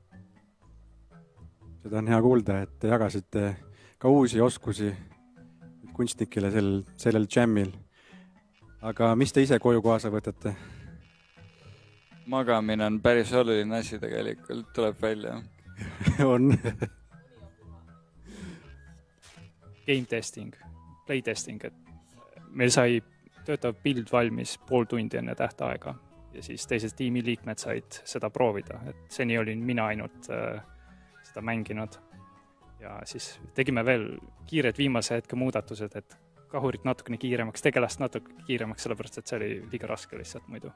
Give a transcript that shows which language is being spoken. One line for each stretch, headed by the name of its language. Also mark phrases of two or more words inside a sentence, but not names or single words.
Estonian: Seda on hea kuulda, et te jagasite ka uusi oskusi kunstnikele sellel jammil. Aga mis te ise koju kaasa võtate? Magamine on päris oluline asi tegelikult, tuleb välja. On.
English: Game testing, play testing,
Estonian: et meil sai töötav pild valmis pool tundi enne tähtaega ja siis teised tiimiliikmed said seda proovida, et seni olin mina ainult seda mänginud ja siis tegime veel kiired viimase hetke muudatused, et kahurit natukene kiiremaks, tegelast natuke kiiremaks, sellepärast et see oli liiga raske lihtsalt muidu.